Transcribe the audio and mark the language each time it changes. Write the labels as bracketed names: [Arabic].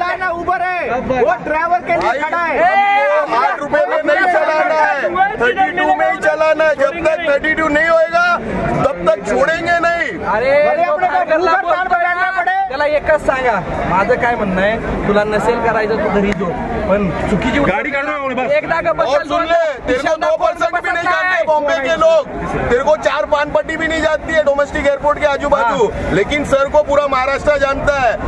[Marathi] Uber आहे, [Hindi] वो ड्रायव्हर के लिए खड़ा है. 8 रुपए में नहीं चलाना है, 32 में ही चलाना है. जब तक 32 नहीं होएगा तब तक छोड़ेंगे नहीं. [Marathi] त्याला एकच सांगा, माझं काय म्हणणं आहे, तुला नसेल करायचं तू घरी जो, पण चुकीची [Hindi] गाड़ी काढ रहा हूँ. [Marathi] एकदा का [Hindi] और सुन ले, तेरे को 2% भी नहीं जानते बॉम्बे के लोग. तेरे को 4 पान पट्टी भी नहीं जानती है डोमेस्टिक एयरपोर्ट के आजू बाजू. लेकिन सर को पूरा महाराष्ट्र जानता है.